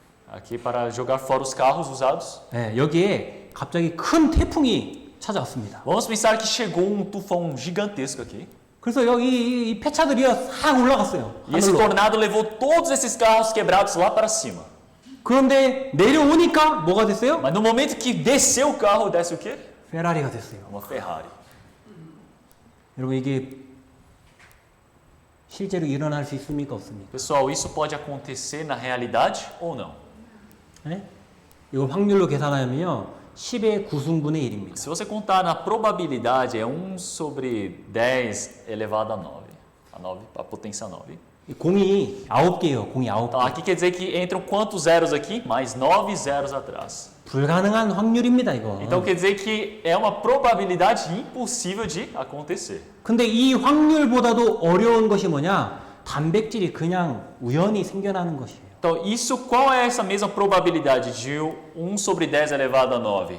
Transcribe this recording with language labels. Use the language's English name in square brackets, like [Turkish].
[Portuguese] Aqui para jogar fora os carros usados. [Korean] 네, 여기에 갑자기 큰 태풍이 찾아왔습니다. [Portuguese] Vamos pensar que chegou um tufão gigantesco aqui. [Korean] 그래서 여기 이 폐차들이 싹 올라갔어요. [Portuguese] E esse [Korean] 하늘로. [Portuguese] tornado levou todos esses carros quebrados lá para cima. [Korean] 그런데 내려오니까 뭐가 됐어요? [Portuguese] Mas no momento que desceu o carro, desce o quê? [Korean] 페라리가 됐어요. [Portuguese] Uma Ferrari. [Korean] 여러분 이게 실제로 일어날 수 있습니까? 없습니까? [Portuguese] Pessoal, isso pode acontecer na realidade ou não? [Korean] 네? 이거 확률로 계산하면요. 10의 9승분의 1입니다. [Portuguese] Se você contar na probabilidade, é 1 sobre 10 elevado a 9. A potência 9. [Korean] 공이 9개예요. 공이 9개. [Portuguese] Então, aqui quer dizer que entram quantos zeros aqui? Mais 9 zeros atrás. [Korean] 불가능한 확률입니다, 이거. [Portuguese] Então, quer dizer que é uma probabilidade impossível de acontecer. [Korean] 근데 이 확률보다도 어려운 것이 뭐냐? 단백질이 그냥 우연히 생겨나는 것이에요. [Portuguese] Então, isso, qual é essa mesma probabilidade de 1 sobre 10 elevado a 9?